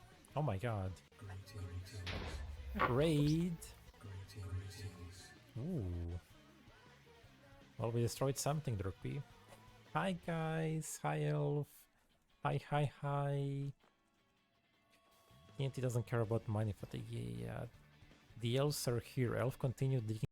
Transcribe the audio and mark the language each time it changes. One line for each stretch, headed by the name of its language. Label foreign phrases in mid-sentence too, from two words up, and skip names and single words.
English: Oh my god. Raid! Ooh. Well, we destroyed something, Drukby. Hi guys! Hi Elf! Hi, hi, hi! TNT doesn't care about money fatigue. Yeah. The elves are here. Elf continued digging